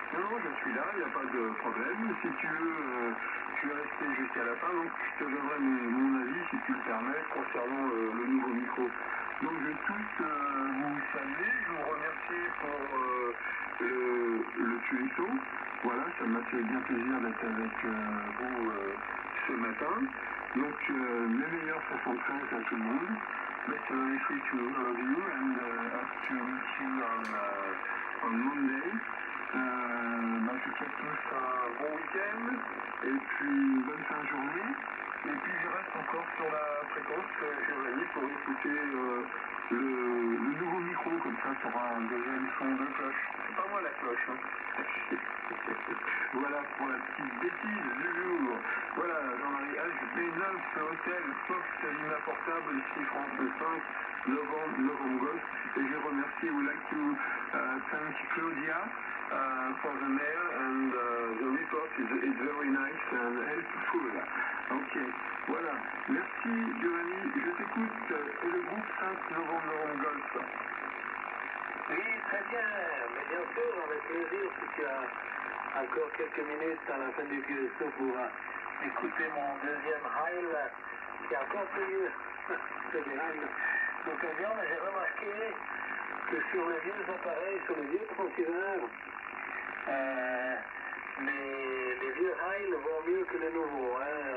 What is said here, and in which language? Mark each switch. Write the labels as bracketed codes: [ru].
[fr] Non, je suis là, il n'y a pas de problème. Si tu veux, je vais rester jusqu'à la fin, donc je te donnerai mon avis, si tu le permets, concernant le nouveau micro. Donc je vais tous vous saluer, je vous remercie pour le QSO. Voilà, ça m'a fait bien plaisir d'être avec vous ce matin. Donc mes meilleurs 73 à tout le monde. [en] Best of wishes to all of you and hope to meet you on Monday. [fr] Je vous souhaite tous un bon week-end et puis une bonne fin de journée. Et puis je reste encore sur la fréquence Giovanni pour écouter le nouveau micro, comme ça tu auras un deuxième son de cloche. C'est pas moi la cloche. Hein. Voilà pour la petite bêtise du jour. Voilà, Jean-Marie H. B9 Hôtel Fox Lima Portable, ici France 5, Novembre Golf. Et je remercie, [en] would like to thank Claudia for the mail and the report is very nice and helpful. [fr] Ok, voilà. Merci Giovanni, je t'écoute. Et le groupe 5 Novembre Golf. Oui, très bien, mais bien sûr, avec plaisir, si tu as encore quelques minutes à la fin du QSO pour écouter mon deuxième rail, qui est encore plus fédéral d'occasion, mais j'ai remarqué que sur les vieux appareils, sur les vieux transceivers, les vieux rails vont mieux que les nouveaux. Hein.